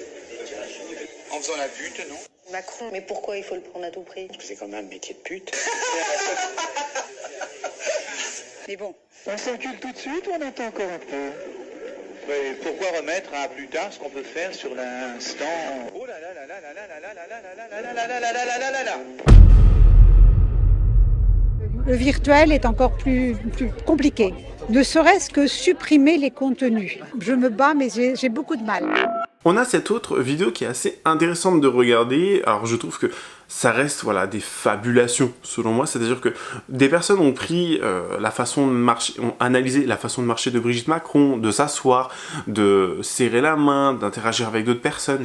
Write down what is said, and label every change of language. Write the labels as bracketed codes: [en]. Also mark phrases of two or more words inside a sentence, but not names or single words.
[fr] En faisant la pute, non? Macron, mais pourquoi il faut le prendre à tout prix? Parce que c'est quand même un métier de pute. Mais bon. On s'encule tout de suite ou on attend encore un peu? Mais pourquoi remettre à plus tard ce qu'on peut faire sur l'instant? Oh là là là là là là là là là là là là là là là là là là. Le virtuel est encore plus compliqué. Ne serait-ce que supprimer les contenus. Je me bats, mais j'ai beaucoup de mal. On a cette autre vidéo qui est assez intéressante de regarder. Alors je trouve que ça reste voilà, des fabulations selon moi, c'est-à-dire que des personnes ont pris la façon de marcher, ont analysé la façon de marcher de Brigitte Macron, de s'asseoir, de serrer la main, d'interagir avec d'autres personnes.